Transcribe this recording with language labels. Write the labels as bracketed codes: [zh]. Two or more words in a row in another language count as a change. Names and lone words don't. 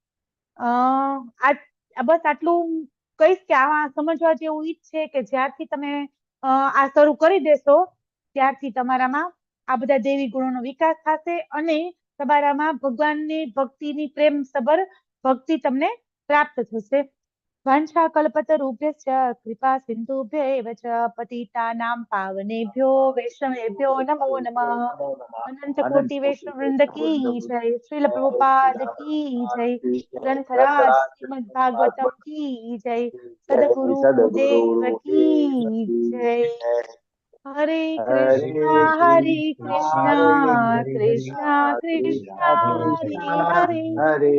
[gu] બસ આટલું કહીશ કે આમાં સમજવા જેવું ઈ જ છે કે જ્યારથી તમે આ શરૂ કરી દેશો ત્યારથી તમારામાં આ બધા દેવી ગુણોનો વિકાસ થશે અને તમારામાં ભગવાનની ભક્તિની પ્રેમ સબર ભક્તિ તમને પ્રાપ્ત થશે. [sa] વાંછા કલ્પતરુભ્યશ્ચ કૃપા સિંધુભ્યૈવ ચ પતિતાનાં પાવનેભ્યો વૈષ્ણવેભ્યો નમો નમઃ. [hi] अनंत कोटि वैष्णव वृंद की जय. श्रील प्रभुपाद की जय. ग्रंथराज श्रीमद भागवतम की जय. सदगुरु देव की जय. [sa] હરે કૃષ્ણ કૃષ્ણ કૃષ્ણ હરે હરે